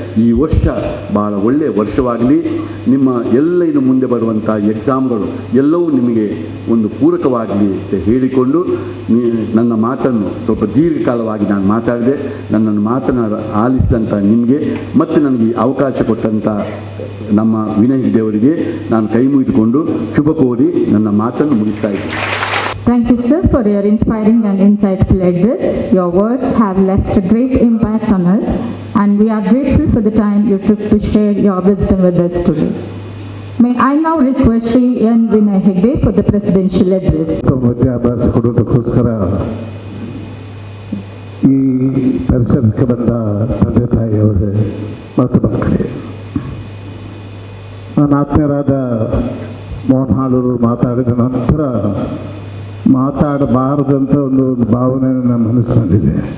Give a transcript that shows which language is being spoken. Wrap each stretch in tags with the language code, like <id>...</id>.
<kn>ಈ ವರ್ಷ ಭಾಳ ಒಳ್ಳೆಯ ವರ್ಷವಾಗಲಿ. ನಿಮ್ಮ ಎಲ್ಲ ಇನ್ನು ಮುಂದೆ ಬರುವಂಥ ಎಕ್ಸಾಮ್ಗಳು ಎಲ್ಲವೂ ನಿಮಗೆ ಒಂದು ಪೂರಕವಾಗಲಿ ಅಂತ ಹೇಳಿಕೊಂಡು ನನ್ನ ಮಾತನ್ನು ಸ್ವಲ್ಪ ದೀರ್ಘಕಾಲವಾಗಿ ನಾನು ಮಾತಾಡಿದೆ. ನನ್ನನ್ನು ಆಲಿಸಿದಂಥ ನಿಮಗೆ ಮತ್ತು ನನಗೆ ಅವಕಾಶ ಕೊಟ್ಟಂಥ ನಮ್ಮ ವಿನಯ್ ಹೆಗ್ಡೆಯವರಿಗೆ ನಾನು ಕೈ ಮುಗಿದುಕೊಂಡು ಶುಭ ಕೋರಿ ನನ್ನ ಮಾತನ್ನು ಮುಗಿಸ್ತಾ ಇದ್ದೀನಿ.</kn> <en>Thank you, sir, for your inspiring and insightful address. Your words have left a great impact on us, and we are grateful for the time you took to share your wisdom with us today. May I now request Sri N. Vinay Hegde for the presidential address.</en> <kn>ವಿದ್ಯಾಭ್ಯಾಸ ಕೊಡೋದಕ್ಕೋಸ್ಕರ ಈ ಪರಿಸರಕ್ಕೆ ಬಂದ ತಂದೆ ತಾಯಿಯವರೇ ಮತ್ತು ಮಕ್ಕಳೇ, ನನ್ನ ಆತ್ಮೀಯರಾದ ಮೋಹನ್ ಹಾಳೂರು ಮಾತಾಡಿದ ನಂತರ ಮಾತಾಡಬಾರದಂಥ ಒಂದು ಭಾವನೆ ನನ್ನ ಮನಸ್ಸಿನಲ್ಲಿದೆ.</kn>